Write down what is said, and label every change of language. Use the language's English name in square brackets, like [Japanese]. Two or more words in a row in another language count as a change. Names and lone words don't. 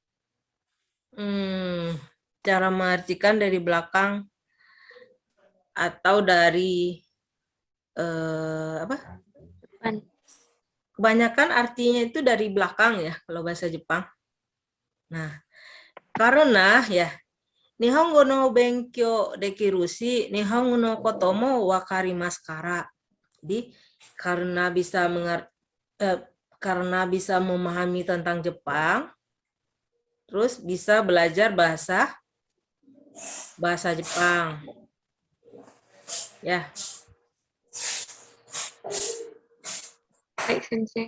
[Indonesian] Cara mengartikan dari belakang atau dari apa? Depan. Kebanyakan artinya itu dari belakang ya kalau bahasa Jepang. Nah, karena ya [Japanese] 日本語の勉強できるし日本語のことも分かりますから. [Indonesian] Jadi karena bisa memahami tentang Jepang, terus bisa belajar bahasa Jepang. Ya. Baik, Sensei.